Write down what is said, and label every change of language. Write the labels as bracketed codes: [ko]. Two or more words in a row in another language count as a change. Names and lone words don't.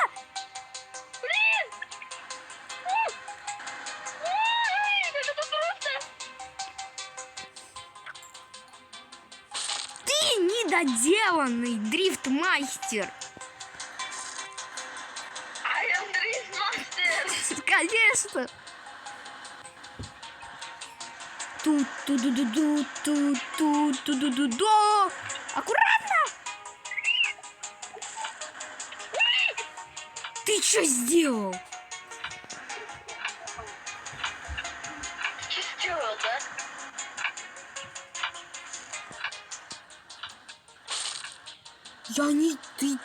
[ru] Блин! Ой, это тут просто. Ты недоделанный дрифтмастер. [en] I am дрифтмастер. [ru] Конечно. Тут-ту-ду-ду-ду, тут-ту-ду-ду-ду. Аккуратно. Ты что сделал? Что сделал, да? Я не... Ты...